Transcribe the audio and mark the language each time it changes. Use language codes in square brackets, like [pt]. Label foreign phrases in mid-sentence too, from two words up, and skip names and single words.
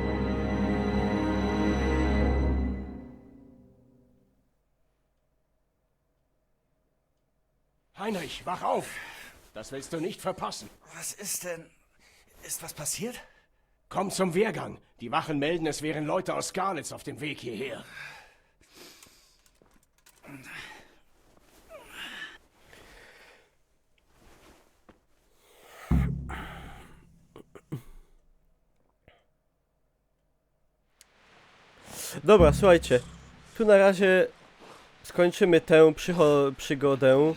[de] Heinrich, wach auf! Das willst du nicht verpassen. Was ist denn? Ist was passiert? Komm zum Wehrgang. Die Wachen melden, es wären Leute aus Skalitz auf dem Weg hierher. [pl] Dobra, słuchajcie. Tu na razie skończymy tę przygodę.